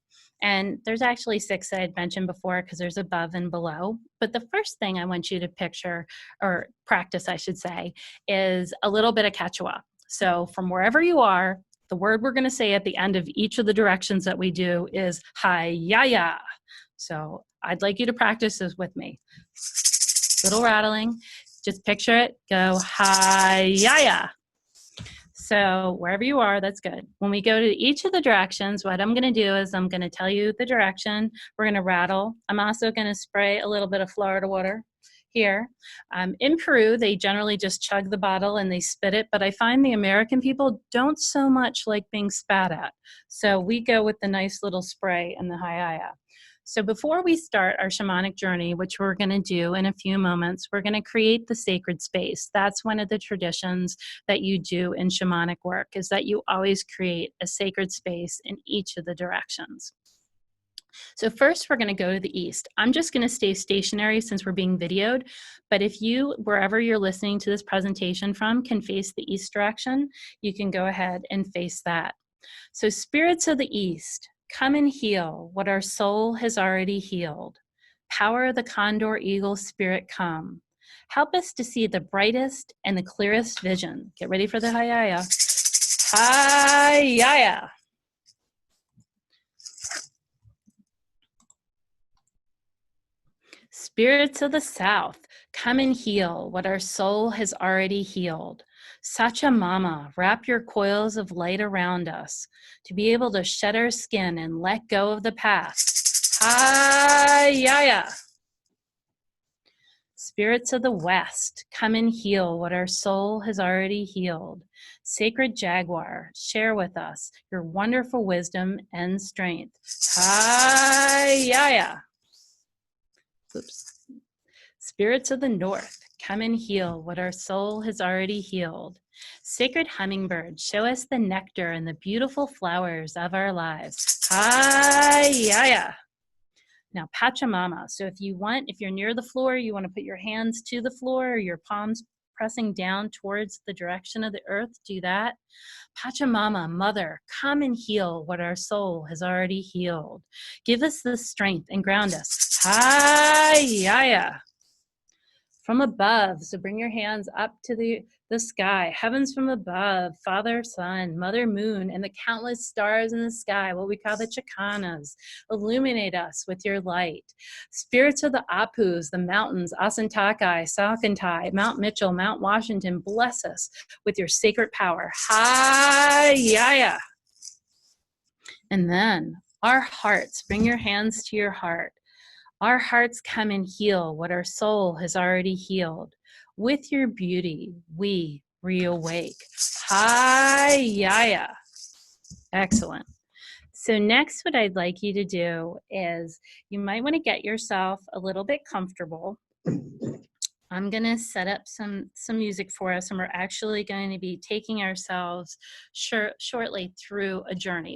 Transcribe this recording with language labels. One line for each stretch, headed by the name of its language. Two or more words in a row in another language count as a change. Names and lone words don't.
English: And there's actually 6 that I'd mentioned before, because there's above and below. But the first thing I want you to picture, or practice I should say, is a little bit of Quechua. So from wherever you are, the word we're going to say at the end of each of the directions that we do is hi-ya-ya. So I'd like you to practice this with me. Little rattling. Just picture it. Go hi-ya-ya. So wherever you are, that's good. When we go to each of the directions, what I'm going to do is I'm going to tell you the direction. We're going to rattle. I'm also going to spray a little bit of Florida water here. In Peru, they generally just chug the bottle and they spit it, but I find the American people don't so much like being spat at. So we go with the nice little spray and the hi-ya-ya. So before we start our shamanic journey, which we're going to do in a few moments, we're going to create the sacred space. That's one of the traditions that you do in shamanic work, is that you always create a sacred space in each of the directions. So first we're going to go to the east. I'm just going to stay stationary since we're being videoed, but if you, wherever you're listening to this presentation from, can face the east direction, you can go ahead and face that. So spirits of the east, come and heal what our soul has already healed. Power of the condor eagle spirit, come. Help us to see the brightest and the clearest vision. Get ready for the hi-ya-ya. Hi-ya-ya. Spirits of the south, come and heal what our soul has already healed. Pachamama, wrap your coils of light around us to be able to shed our skin and let go of the past. Hi-ya-ya. Spirits of the west, come and heal what our soul has already healed. Sacred jaguar, share with us your wonderful wisdom and strength. Hi-ya-ya. Oops. Spirits of the north, come and heal what our soul has already healed. Sacred hummingbird, show us the nectar and the beautiful flowers of our lives. Hi-ya-ya. Now, Pachamama. So if you're near the floor, you want to put your hands to the floor, or your palms pressing down towards the direction of the earth, do that. Pachamama, mother, come and heal what our soul has already healed. Give us the strength and ground us. Hi-ya-ya. From above, so bring your hands up to the sky, heavens from above, Father, Sun, Mother, Moon, and the countless stars in the sky, what we call the Chakanas. Illuminate us with your light. Spirits of the Apus, the mountains, Asantakai, Salkantai, Mount Mitchell, Mount Washington, bless us with your sacred power. Hi-ya-ya. And then our hearts, bring your hands to your heart. Our hearts come and heal what our soul has already healed. With your beauty, we reawake. Hi-ya-ya. Excellent. So next, what I'd like you to do is you might want to get yourself a little bit comfortable. I'm going to set up some music for us, and we're actually going to be taking ourselves shortly through a journey.